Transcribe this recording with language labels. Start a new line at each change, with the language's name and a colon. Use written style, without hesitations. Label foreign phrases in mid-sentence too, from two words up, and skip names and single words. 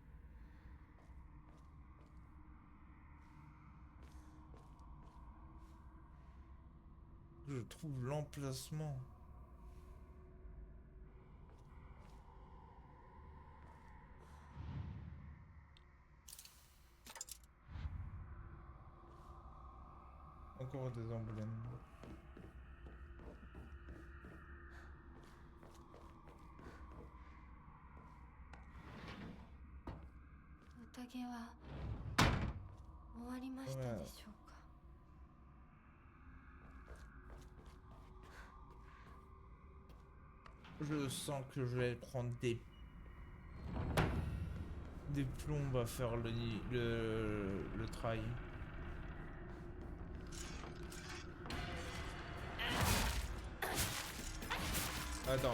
French: Je trouve l'emplacement. Encore des emblèmes.
Japanese: 宴は終わりましたでしょうか。
French: Je sens que je vais prendre des plombes à faire le trail. Attends.